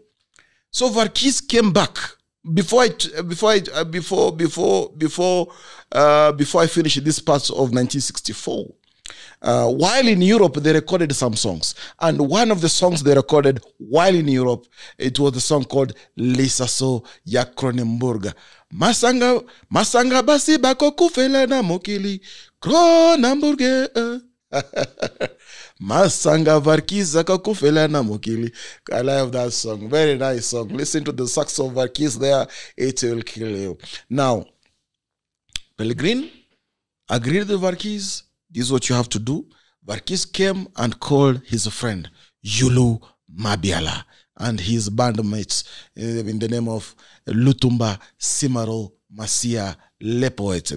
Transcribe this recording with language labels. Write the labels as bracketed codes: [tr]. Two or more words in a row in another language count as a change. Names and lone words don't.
[en] So Verkys came back. Before I finish this part of 1964, while in Europe, they recorded some songs. And one of the songs they recorded while in Europe, it was the song called Lisaso ya Kronenburg. [ln] Masanga basi bako kufela na mokili Kronenburg. Masanga Verkys akakufela na mokili. [en] I love that song. Very nice song. Listen to the sax of Verkys there. It will kill you. Now, Pellegrin agreed with Verkys. This is what you have to do. Verkys came and called his friend, Yulu Mabiala, and his bandmates in the name of Lutumba Simaro Masia Le Poet.